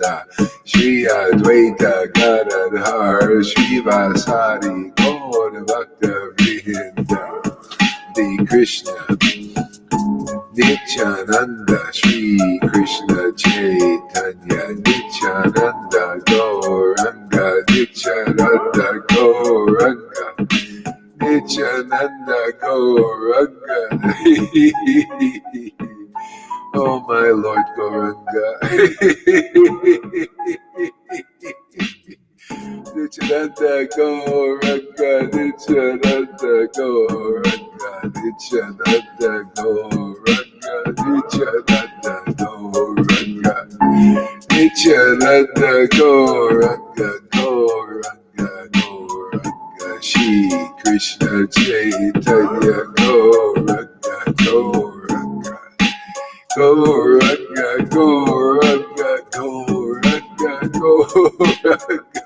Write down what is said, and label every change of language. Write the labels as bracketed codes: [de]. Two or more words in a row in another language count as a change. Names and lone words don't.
[sa] Nanda Shri Advaita Gadadhar Srivasadi Gaura Bhakta Vrinda Di Krishna Nityananda Shri Krishna Chaitanya Nityananda Gauranga Nityananda Gauranga Nityananda Gauranga [en] Oh my Lord Gauranga Nityananda Gauranga [sa] Nityananda Gauranga Nityananda Gauranga Nityananda Gauranga Nityananda Gauranga Gauranga Gauranga Shri Krishna Chaitanya Gauranga Gauranga Gauranga Gauranga Gauranga Gauranga